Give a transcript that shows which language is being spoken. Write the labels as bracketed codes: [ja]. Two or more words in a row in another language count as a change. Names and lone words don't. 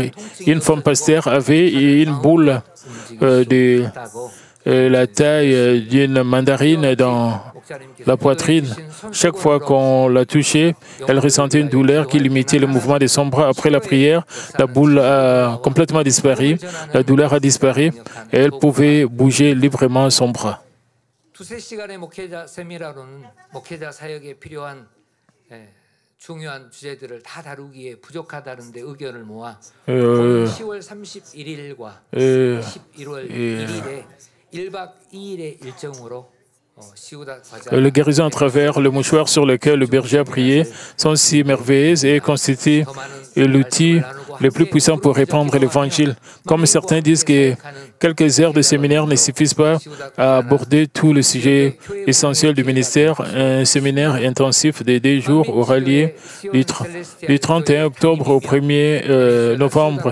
[fr] Une femme pasteur avait une boule de la taille d'une mandarine dans la poitrine. Chaque fois qu'on la touchait, elle ressentait une douleur qui limitait le mouvement de son bras. Après la prière, la boule a complètement disparu, la douleur a disparu et elle pouvait bouger librement son bras. [ko] 중요한 주제들을 다 다루기에 부족하다는데 의견을 모아 10월 31일과 11월 1일에 1박 2일의 일정으로 [fr] Les guérisons à travers le mouchoir sur lequel le berger a prié sont si merveilleuses et constituent l'outil le plus puissant pour répandre l'Évangile. Comme certains disent que quelques heures de séminaire ne suffisent pas à aborder tous les sujets essentiels du ministère, un séminaire intensif de 2 jours aura lieu du 31 octobre au 1er novembre.